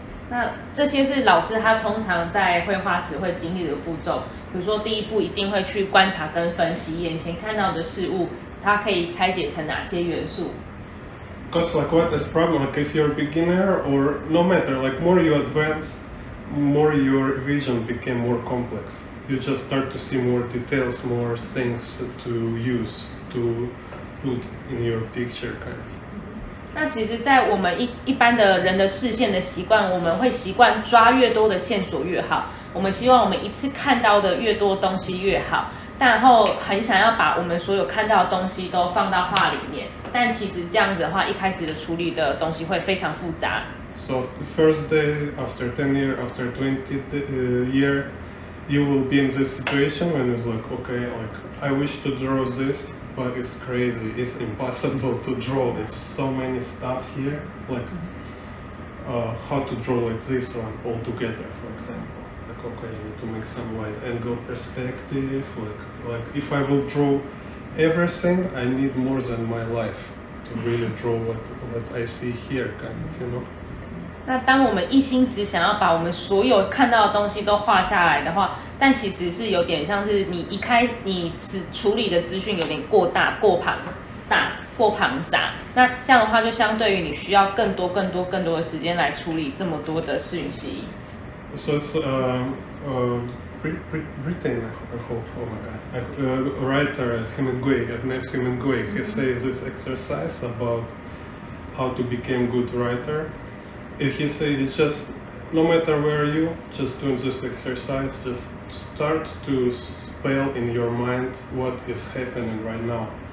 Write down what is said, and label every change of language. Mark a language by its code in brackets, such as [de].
[zh] 那这些是老师他通常在绘画时会经历的步骤，比如说第一步一定会去观察跟分析眼前看到的事物，它可以拆解成哪些元素。 [en] Because like what is problem, like if you're a beginner or no matter, like more you advance, more your vision became more complex. You just start to see more details, more things to use, to put in your picture kind of. [zh] 那其实，在我们一般的人的视线的习惯，我们会习惯抓越多的线索越好。我们希望我们一次看到的越多东西越好，然后很想要把我们所有看到的东西都放到画里面。但其实这样子的话，一开始的处理的东西会非常复杂。 [en] So first day, after 10 years, after 20 years, you will be in this situation when it's like, okay, like I wish to draw this. But it's crazy. It's impossible to draw. It's so many stuff here. Like how to draw like this one all together, for example. like okay, I need to make some wide angle perspective. Like if I will draw everything, I need more than my life to really draw what I see here, kind of, you know. [zh] 那当我们一心只想要把我们所有看到的东西都画下来的话，但其实是有点像是你处理的资讯有点过大、过庞杂。那这样的话，就相对于你需要更多的时间来处理这么多的讯息。 [en] So it's written, I hope, oh my god. Writer Evgeny Hemingway, he says this exercise about how to become good writer. He said it's just, no matter where you, just doing this exercise, just start to spell in your mind what is happening right now.